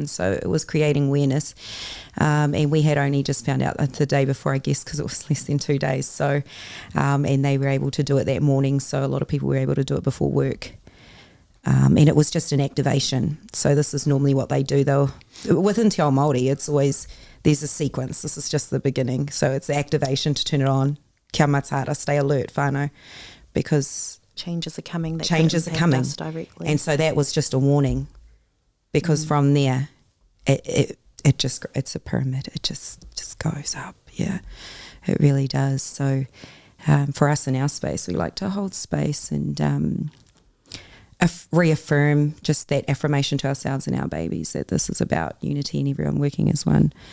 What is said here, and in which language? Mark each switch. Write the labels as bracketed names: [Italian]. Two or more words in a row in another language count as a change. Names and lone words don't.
[English] So it was creating awareness. And we had only just found out the day before, I guess, because it was less than 2 days. So, and they were able to do it that morning. So a lot of people were able to do it before work. And it was just an activation. So this is normally what they do, though. Within Te Ao Māori, it's always, there's a sequence. This is just the beginning. So it's the activation to turn it on. [Māori] Kia matara, [English] stay alert, whānau. Because changes are coming. Changes are coming. Us directly. And so that was just a warning. Because from there, it just, it's a pyramid. It just goes up. Yeah, it really does. So for us in our space, we like to hold space and reaffirm just that affirmation to ourselves and our babies that this is about unity and everyone working as one.